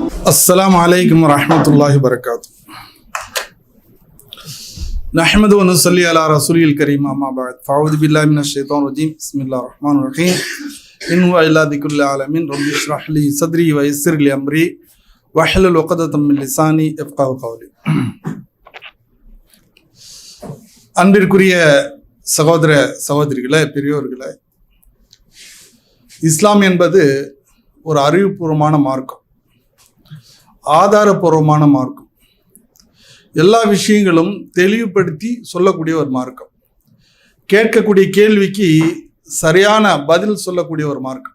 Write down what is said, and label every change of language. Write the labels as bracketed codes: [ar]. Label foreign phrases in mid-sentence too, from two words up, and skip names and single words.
[ar] السلام عليكم ورحمة الله وبركاته نحمده ونصلي على رسوله الكريم أما بعد فأعوذ بالله من الشيطان الرجيم بسم الله الرحمن الرحيم إن هو إلا ذكر العالمين رب اشرح لي صدري ويسر لي أمري واحلل عقدة من لساني يفقهوا قولي. [ta] அன்பிற்குரிய சகோதர சகோதரிகளே, பெரியோர்களே, இஸ்லாம் என்பது ஒரு அறிவுபூர்வமான மார்க்கம், ஆதாரபூர்வமான மார்க்கம், எல்லா விஷயங்களும் தெளிவுபடுத்தி சொல்லக்கூடிய ஒரு மார்க்கம், கேட்கக்கூடிய கேள்விக்கு சரியான பதில் சொல்லக்கூடிய ஒரு மார்க்கம்.